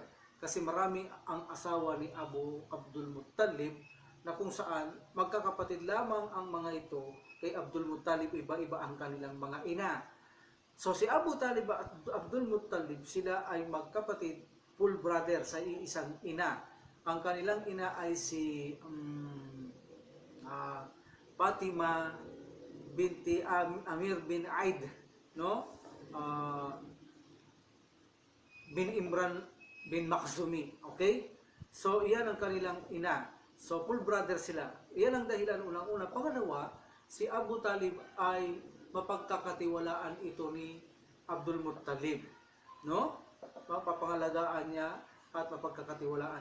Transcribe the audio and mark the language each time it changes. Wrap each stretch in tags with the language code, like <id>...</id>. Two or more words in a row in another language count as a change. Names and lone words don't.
<tl>Kasi marami ang asawa ni Abdul Muttalib na kung saan magkakapatid lamang ang mga ito kay Abdul Muttalib, iba-iba ang kanilang mga ina. So si Abu Talib at Abdul Muttalib, sila ay magkapatid,</tl> <en>full brother</en> <tl>sa iisang ina. Ang kanilang ina ay si Fatima binti Amir bin Aid, no? Bin Imran bin Makhzumi. Okay? So iyan ang kanilang ina. So,</tl> <en>full brother</en> <tl>sila. Iyan ang dahilan unang-una. Pangalawa, si Abu Talib ay mapagkakatiwalaan ito ni Abdul Muttalib. No? Mapapangalagaan niya at mapagkakatiwalaan.</tl>